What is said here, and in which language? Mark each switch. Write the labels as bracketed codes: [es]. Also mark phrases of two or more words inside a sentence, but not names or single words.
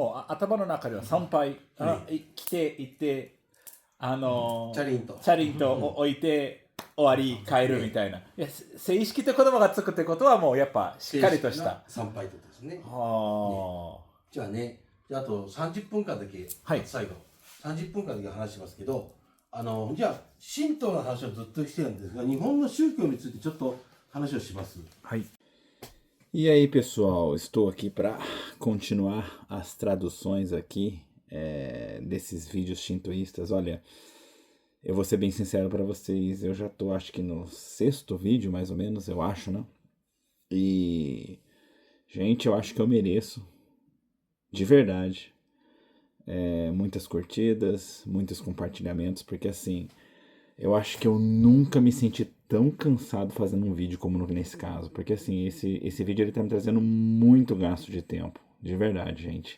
[ja] もう頭の中では参拝、来て行ってチャリンと置いて終わり帰るみたいな。いや正式って言葉がつくってことはもうやっぱしっかりとした参拝ってことですね。じゃあね、あと30分間だけ、最後30分間だけ話しますけど、じゃあ神道の話をずっとしてるんですが、日本の宗教についてちょっと話をします。 [pt] はい。E aí, pessoal, estou aqui para continuar as traduções aqui desses vídeos shintoístas. Olha, eu vou ser bem sincero para vocês, eu já tô acho que no 6º vídeo, mais ou menos, eu acho, né? E, gente, eu acho que eu mereço, de verdade, muitas curtidas, muitos compartilhamentos, porque assim, eu acho que eu nunca me senti tão cansado fazendo um vídeo como nesse caso, porque assim, esse vídeo ele tá me trazendo muito gasto de tempo, de verdade, gente.